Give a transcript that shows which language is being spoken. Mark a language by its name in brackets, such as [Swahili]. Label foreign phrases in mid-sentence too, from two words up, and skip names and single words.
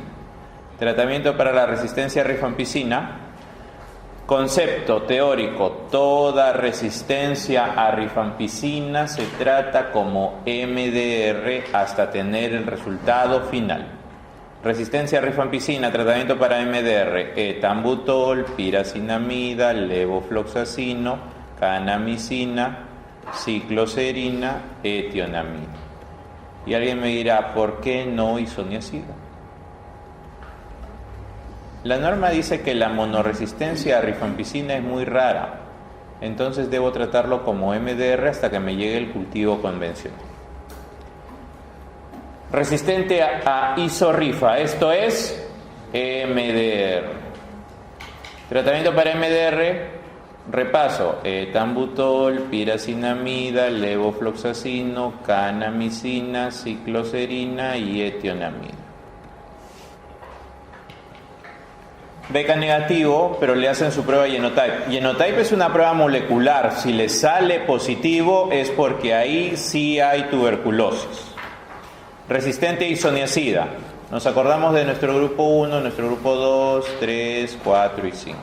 [Spanish] Tratamiento para la resistencia a rifampicina. Concepto teórico: toda resistencia a rifampicina se trata como MDR hasta tener el resultado final. Resistencia a rifampicina, tratamiento para MDR: etambutol, piracinamida, levofloxacino, kanamicina, cicloserina, etionamida. Y alguien me dirá, ¿por qué no isoniazida? La norma dice que la monoresistencia a rifampicina es muy rara, entonces debo tratarlo como MDR hasta que me llegue el cultivo convencional. Resistente a isorifa, esto es MDR. Tratamiento para MDR, repaso: etambutol, piracinamida, levofloxacino, kanamicina, cicloserina y etionamida. Beca negativo, pero le hacen su prueba Genotype. Genotype es una prueba molecular. Si le sale positivo es porque ahí sí hay tuberculosis. Resistente a isoniazida. Nos acordamos de nuestro grupo 1, nuestro grupo 2, 3, 4 y 5.